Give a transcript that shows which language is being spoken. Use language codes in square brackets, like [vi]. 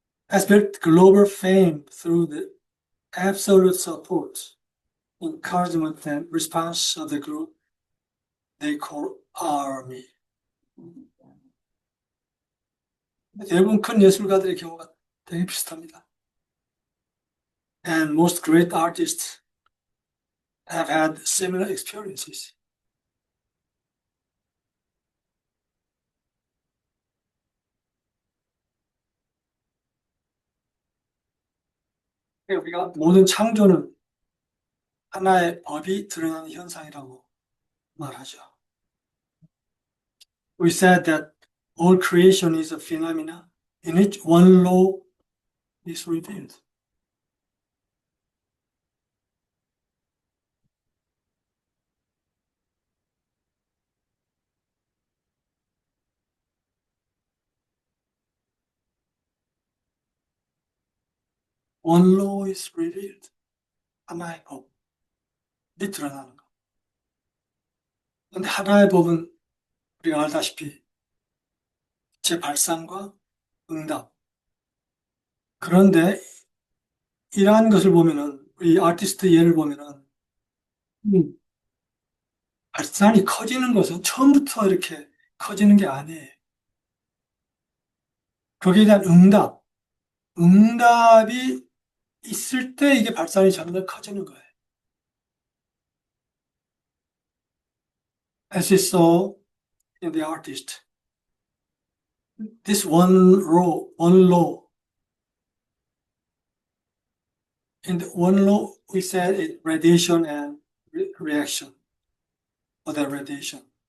[en] has built global fame through the absolute support, encouragement, and response of the group they call army. [ko] 대부분 큰 예술가들의 경우가 되게 비슷합니다. [en] And most great artists have had similar experiences. [ko] 우리가 모든 창조는 하나의 법이 드러나는 현상이라고 말하죠. [en] We said that all creation is a phenomena in which one law is revealed. One law is revealed. [ko] 하나의 법이 드러나는 것. 근데 하나의 법은 우리가 알다시피 재발산과 응답. 그런데 이러한 것을 보면은 이 아티스트 예를 보면은 발산이 커지는 것은 처음부터 이렇게 커지는 게 아니에요. 거기에 대한 응답이 있을 때 이게 발산이 점점 커지는 거예요. [en] As we saw in the artist, this one law. In the one law, we said it radiation and reaction, or the radiation.